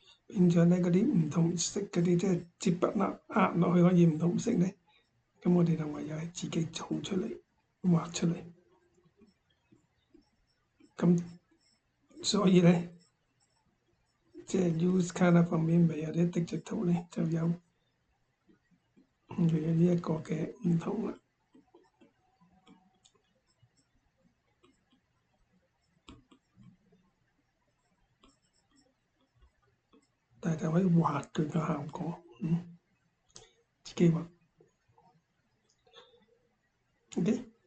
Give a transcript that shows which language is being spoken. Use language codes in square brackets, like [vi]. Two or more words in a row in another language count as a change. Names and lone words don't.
[yue] 變咗咧嗰啲唔同色嗰啲，即係接筆啦，壓落去可以唔同色咧。咁我哋就唯有係自己做出嚟，畫出嚟。咁所以咧，即係 [en] use colour from image [yue] 或者digital咧，就有呢一個嘅唔同啦。但係就可以畫佢嘅效果，自己畫。OK，